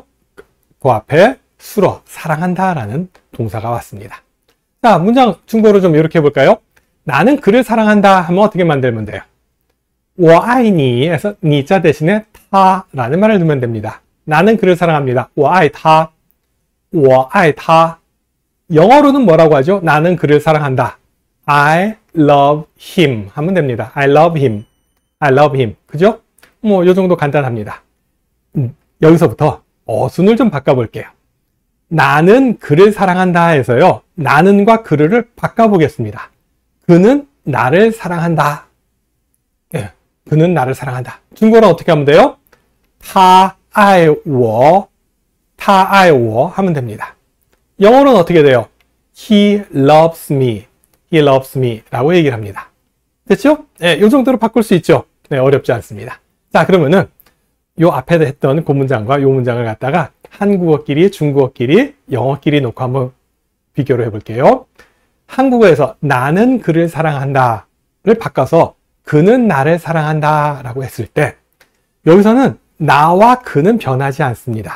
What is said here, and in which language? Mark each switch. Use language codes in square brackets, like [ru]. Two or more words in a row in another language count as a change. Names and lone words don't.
[ko] 그 앞에 수로 사랑한다 라는 동사가 왔습니다. 자, 문장 중국어로 좀 이렇게 해볼까요? 나는 그를 사랑한다 하면 어떻게 만들면 돼요? [zh] 我爱你 [ko] 에서 니자 대신에 타 라는 말을 넣으면 됩니다. 나는 그를 사랑합니다. [zh] 我爱他, 我爱他. [ko] 영어로는 뭐라고 하죠? 나는 그를 사랑한다. [en] I love him [ko] 하면 됩니다. [en] I love him. I love him. [ko] 그죠? 뭐, 요 정도 간단합니다. 여기서부터 어순을 좀 바꿔볼게요. 나는 그를 사랑한다 해서요, 나는과 그를 바꿔보겠습니다. 그는 나를 사랑한다. 예, 그는 나를 사랑한다. 중국어는 어떻게 하면 돼요? [zh] 他爱我, 他爱我 [ko] 하면 됩니다. 영어로는 어떻게 돼요? [en] He loves me. He loves me [ko] 라고 얘기를 합니다. 됐죠? 네, 이 정도로 바꿀 수 있죠? 네, 어렵지 않습니다. 자, 그러면은 요 앞에 했던 그 문장과 요 문장을 갖다가 한국어끼리, 중국어끼리, 영어끼리 놓고 한번 비교를 해볼게요. 한국어에서 나는 그를 사랑한다를 바꿔서 그는 나를 사랑한다 라고 했을 때, 여기서는 나와 그는 변하지 않습니다.